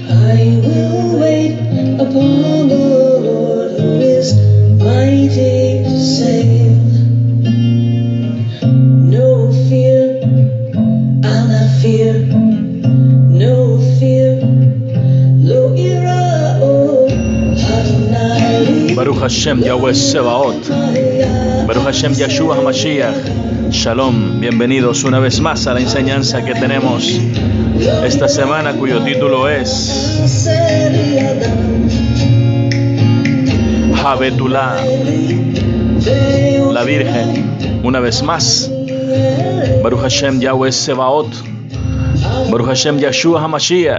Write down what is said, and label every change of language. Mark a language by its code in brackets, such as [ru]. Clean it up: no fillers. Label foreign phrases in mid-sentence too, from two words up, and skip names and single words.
[en] I will wait upon the Lord who is mighty to save. No fear, I'll not fear. No fear, [he] לא אירא, oh, אדוני. ברוך השם יהוה צבאות, ברוך השם ישוע המשיח. [es] Shalom, bienvenidos una vez más a la enseñanza que tenemos esta semana, cuyo título es Habetulá, la Virgen. Una vez más, [he] ברוך השם יהוה צבאות, ברוך השם ישוע המשיח.